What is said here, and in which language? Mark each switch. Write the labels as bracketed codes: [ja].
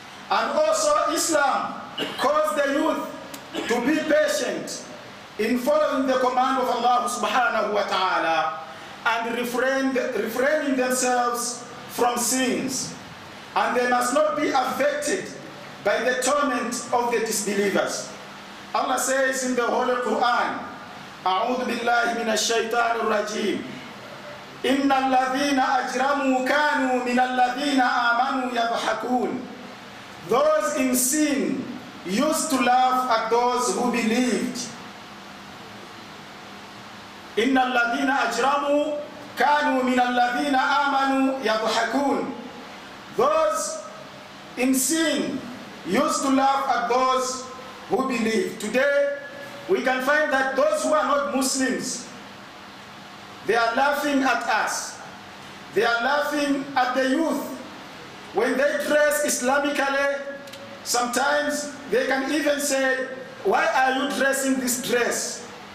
[en] And also Islam calls the youth to be patient in following the command of Allah subhanahu wa ta'ala and refraining themselves from sins. and they must not be affected by the torment of the disbelievers. Allah says in the Holy Quran, [ar] أعوذ بالله من الشيطان الرجيم إن الذين أجرموا كانوا من الذين آمنوا يضحكون. [en] Those in sin used to laugh at those who believed. [ar] إن الذين أجرموا كانوا من الذين آمنوا يضحكون. [en] Those in sin used to laugh at those who believe. Today, we can find that those who are not Muslims, they are laughing at us. They are laughing at the youth. When they dress Islamically, sometimes they can even say, why are you dressing this dress?